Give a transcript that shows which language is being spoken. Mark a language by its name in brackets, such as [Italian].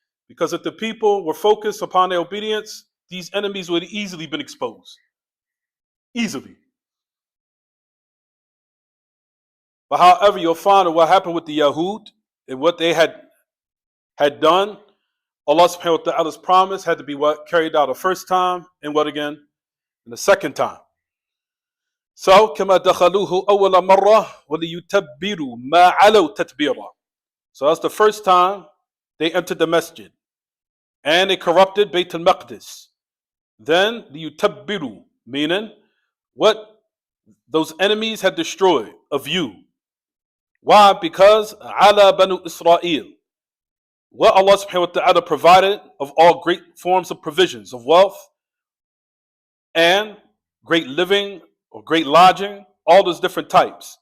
[English] Because if the people were focused upon their obedience, these enemies would have easily been exposed. Easily. But however, you'll find what happened with the Yahud and what they had done, Allah subhanahu wa ta'ala's promise had to be what? Carried out the first time, and what again? And the second time. [Arabic] So, كما دخلوه أول مرة وليتبروا ما علوا تتبيرا. [English] So that's the first time they entered the Masjid. And they corrupted Bayt al-Maqdis. Then, ليتبروا, meaning what those enemies had destroyed of you. Why? Because ala banu Israel, what Allah subhanahu wa ta'ala provided of all great forms of provisions of wealth and great living or great lodging, all those different types.